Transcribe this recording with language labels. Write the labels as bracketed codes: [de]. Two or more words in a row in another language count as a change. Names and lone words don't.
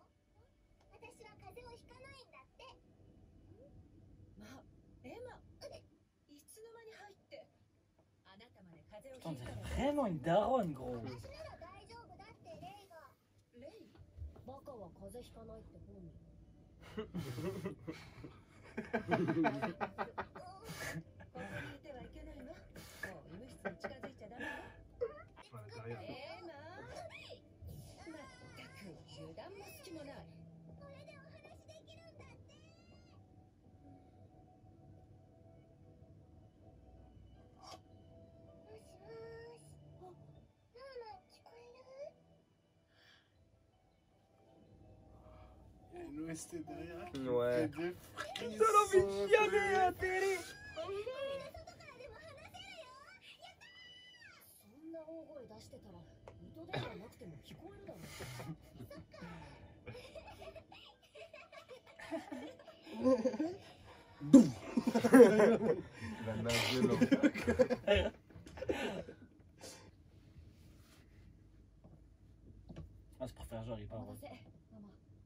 [ja] 私は風邪をひかないんだって。まあ、エマ。いつの間に入って。あなたまで風邪を [fr] Putain, [ja] ひいた [fr] t'es [ja] ら。 [fr] vraiment une daronne, gros. [ja] 私なら大丈夫だってレイが。レイ。バカは風邪ひかないって本に。風邪ひいてはいけないの。もう医務室に近づいちゃダメよ。 [fr] Ouais, derrière. [ja] エマ。まったく油断も隙もない。これでお話できるんだって。もしもーし。あ、ノーマン聞こえる？ [fr] Il y a une OST derrière. Ouais. Des T'as envie de chialer à la télé. [ja] そんな大声出してたら糸電話なくても聞こえるだろう。 [fr] La nage de l'eau. Ah, c'est pour faire genre, il parle. [ja] お待たせ、ママ。